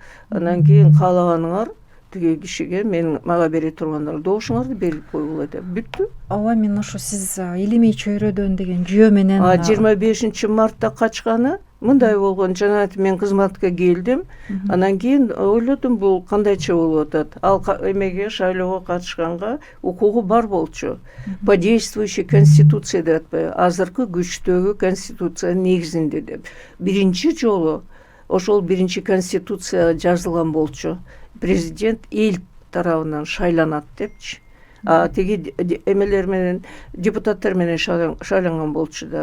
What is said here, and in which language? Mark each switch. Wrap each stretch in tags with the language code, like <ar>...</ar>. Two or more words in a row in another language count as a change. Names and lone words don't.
<ky>Анан кийин каалаганыңар тиги кишиге мага бере тургандар добушуңарды берип койгула деп бүттү. ооба мен ошо сиз илимий чөйрөдөн деген жүйө менен 25 мартта качканы мындай болгон. Жана мен кызматка келдим. Анан кийин ойлодум бул кандайча болуп атат. Ал эмеге шайлоого катышканга укугу бар болчу.</ky> <ru>По действующей конституции</ru> <ky>деп атпайбы, азыркы күчтөгү конституциянын негизинде деп. Биринчи жолу ошол биринчи конституцияга жазылган болчу. Президент эл тарабынан шайланат депчи. Тиги эмелер менен депутаттар менен шайланган болчу да.</ky>